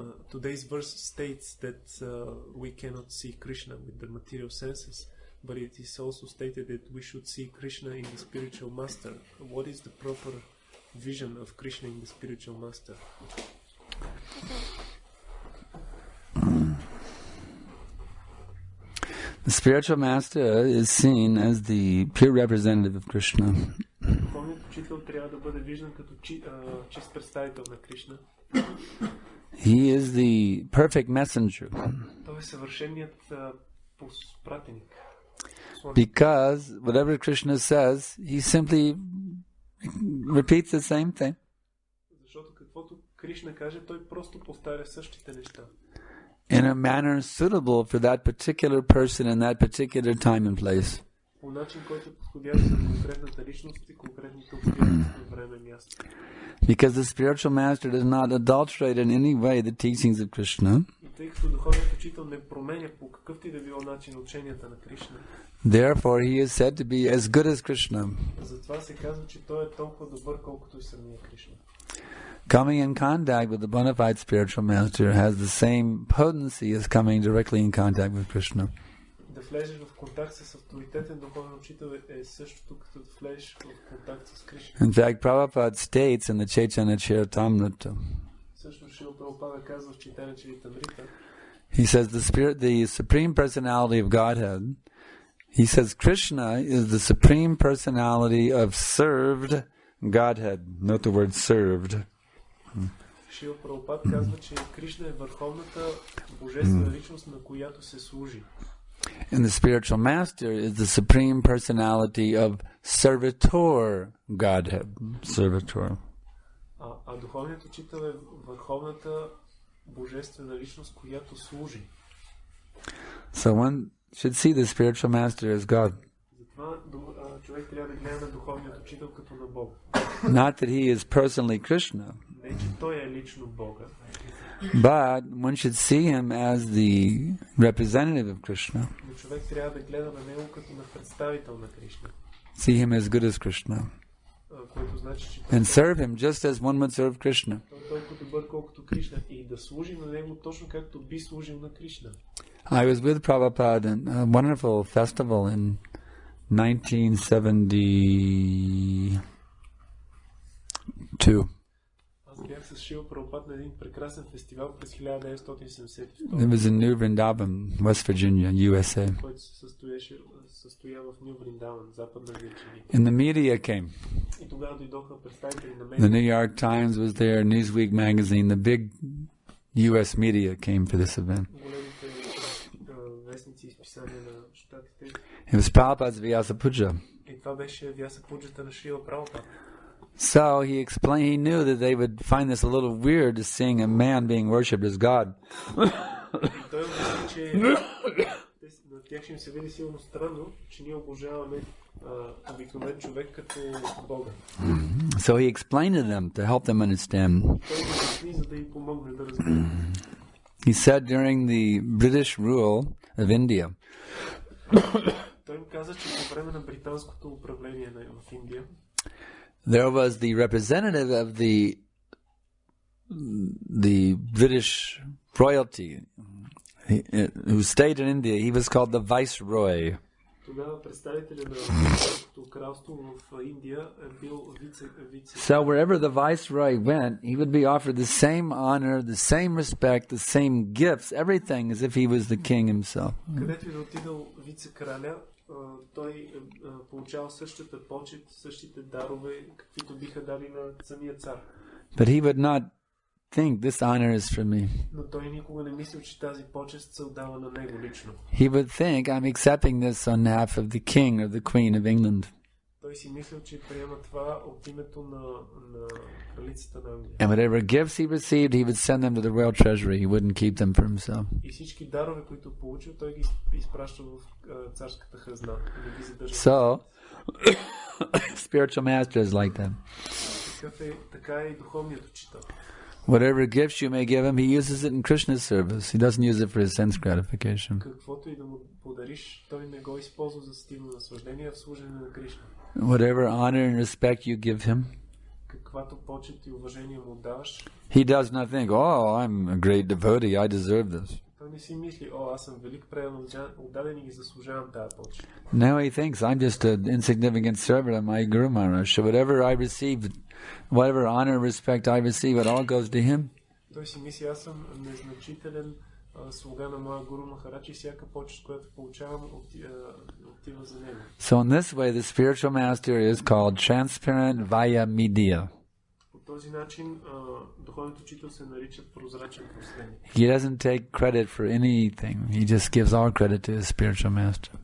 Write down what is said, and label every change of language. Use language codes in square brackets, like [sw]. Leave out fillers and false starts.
[en] Today's verse states that we cannot see Krishna with the material senses, but it is also stated that we should see Krishna in the spiritual master. What is the proper vision of Krishna in the spiritual master? The spiritual master is seen as the pure representative of Krishna. [bg] Духовният учител трябва да бъде виждан като чист представител на Кришна. [en] He is the perfect messenger. [bg] Той е съвършеният пратеник. [en] Because whatever Krishna says, he simply repeats the same thing. [bg] Защото каквото Кришна каже, той просто повтаря същите неща. [en] In a manner suitable for that particular person in that particular time and place. [bg] По начин, който е подходящ за конкретната личност и конкретните обстоятелства, време и място. [en] Because the spiritual master does not adulterate in any way the teachings of Krishna. [bg] И тъй като духовният учител не променя по какъвто и да било начин ученията на Кришна. [en] Therefore he is said to be as good as Krishna. [bg] Затова се казва, че той е толкова добър, колкото и самия Кришна. [en] Coming in contact with the bona fide spiritual master has the same potency as coming directly in contact with Krishna. [bg] Да влезеш в контакт с авторитетен духовен учител е същото като да влезеш в контакт с Кришна. [en] In fact, Prabhupada states in the Chaitanya Charitamrita. [bg] Също Шрила Прабхупада казва в Чайтаня Чаритамрита. [en] He says the supreme personality of Godhead. He says Krishna is the supreme personality of served Godhead. Note the word served. [bg] Шрила Прабхупад казва, че Кришна е върховната божествена личност, на която се служи. [en] And the spiritual master is the supreme personality of servitor Godhead. Servitor. [bg] А духовният учител е върховната божествена личност, която служи. [en] So one should see the spiritual master as God. [bg] Затова човек трябва да гледа на духовният учител като на Бог. [en] Not that he is personally Krishna. [bg] Не, че той е лично Бога. [en] But one should see him as the representative of Krishna. [bg] Но човек трябва да гледа на него като на представител на Кришна. [en] See him as good as Krishna. [bg] Което значи, че [en] And serve him just as one would serve Krishna. [bg] той е толкова добър, колкото Кришна. И да служи на него точно както би служил на Кришна. [en] I was with Prabhupada in a wonderful festival in 1972. [bg] Аз бях с Шрила Прабхупад на един прекрасен фестивал през 1972. [en] It was in New Vrindavan, West Virginia, USA. [bg] Който се състоя в Ню Вриндаван, Западна Вирджиния. [en] And the media came. [bg] И тогава дойдоха представители на [en] The [bg] медиите. [en] New York Times was there, Newsweek magazine, the big US media came for this event. [bg] Големите вестници и изписания на щатите. [en] It was Prabhupada's Vyasa Puja. [bg] И това беше Вяса Пуджата на Шрила Прабхупад. [en] So he explained, he knew that they would find this a little weird to seeing a man being worshipped as God. [bg] И той обясни, че на тях ще им се види силно странно, че ние обожаваме обикновен човек като Бога. [en] So he explained to them to help them understand. [bg] Той обясни, за да им помогне да разберат. [en] He said during the British rule of India, [bg] Той им каза, че по време на британското управление в Индия [en] there was the representative of the British royalty who stayed in India. He was called the Viceroy. [bg] Тогава представителя на британското кралство в Индия е бил вице. [en] So wherever the Viceroy went, he would be offered the same honor, the same respect, the same gifts, everything as if he was the king himself. [bg] Където и да отидал вице-краля, той получавал същата почет, същите дарове, каквито биха дали на самия цар. [en] But he would not think this honor is for me. [bg] Но той никога не мислил, че тази почест се отдава на него лично. [en] He would think, I'm accepting this on behalf of the king or the queen of England. [bg] Той си мислил, че приема това от името на кралицата на Англия. [en] And whatever gifts he received, he would send them to the royal treasury. He wouldn't keep them for himself. [bg] И всички дарове, които получил, той ги изпраща в царската хазна. Не ги задържа. [en] So, spiritual master is like that. [bg] Така е и духовният учител. [en] Whatever gifts you may give him, he uses it in Krishna's service. He doesn't use it for his sense gratification. [bg] Каквото и да му подариш, той не го използва за стимул наслаждение, в служене на Кришна. [en] Whatever honor and respect you give him, [bg] Каквато почет и уважение му даваш, [en] he does not think, oh, I'm a great devotee, I deserve this. [bg] той не си мисли, аз съм велик предан отдаден и ги заслужавам тази почет. [en] Now he thinks, I'm just an insignificant servant of my Guru Maharaj. So whatever I receive, whatever honor and respect I receive, it all goes to him. [bg] Той си мисли, аз съм незначителен слуга на моя Гуру Махарадж и всяка почет, която получавам, отива за него. [en] So in this way, the spiritual master is called transparent via media. [bg] По този начин духовният учител се нарича прозрачен посредник. [en] He doesn't take credit for anything. He just gives all credit to his spiritual master.